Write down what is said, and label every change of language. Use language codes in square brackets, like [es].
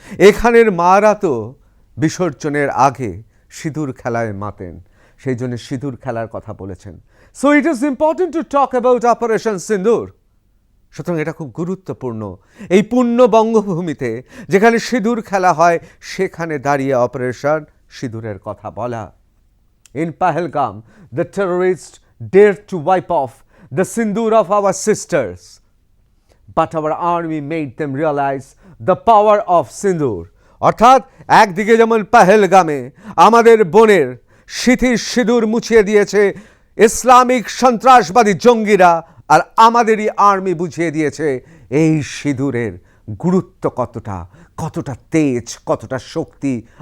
[bn] এখানের মারা তো বিসর্জনের আগে সিঁদুর খেলায় মাতেন, সেই জন্য সিঁদুর খেলার কথা বলেছেন। [en] So it is important to talk about operation Sindoor. [bn] সুতরাং এটা খুব গুরুত্বপূর্ণ, এই পূর্ণ বঙ্গভূমিতে যেখানে সিঁদুর খেলা হয় সেখানে দাঁড়িয়ে অপারেশন সিঁদুরের কথা বলা। [en] In Pahalgam, the terrorists dared to wipe off the sindoor of our sisters, but our army made them realize the power of sindoor. [bn] অর্থাৎ একদিকে যেমন পাহেলগামে আমাদের বোনের সিথির সিঁদুর মুছিয়ে দিয়েছে ইসলামিক সন্ত্রাসবাদী জঙ্গিরা, আর আমাদেরই আর্মি বুঝিয়ে দিয়েছে এই সিঁদুরের গুরুত্ব কতটা তেজ, কতটা শক্তি।